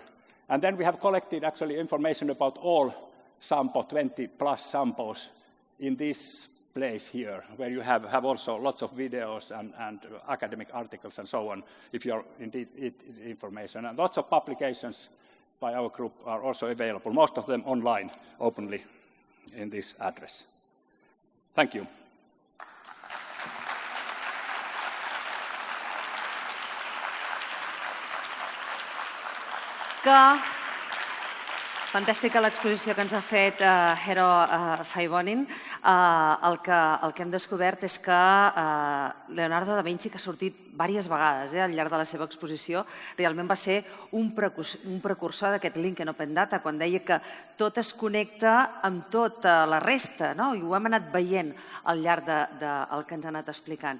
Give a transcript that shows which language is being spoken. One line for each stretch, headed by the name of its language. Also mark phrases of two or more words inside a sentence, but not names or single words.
English: And then we have collected actually information about all Sampo, 20 plus Sampos in this place here, where you have also lots of videos and academic articles and so on, if you're indeed information. And lots of publications by our group are also available, most of them online, openly in this address. Thank you.
Catalan: Fantàstica l'exposició que ens ha fet Eero Hyvönen. El que hem descobert és que Leonardo da Vinci, que ha sortit diverses vegades al llarg de la seva exposició, realment va ser un precursor d'aquest link en open data, quan deia que tot es connecta amb tota la resta, i ho hem anat veient al llarg del que ens ha anat explicant.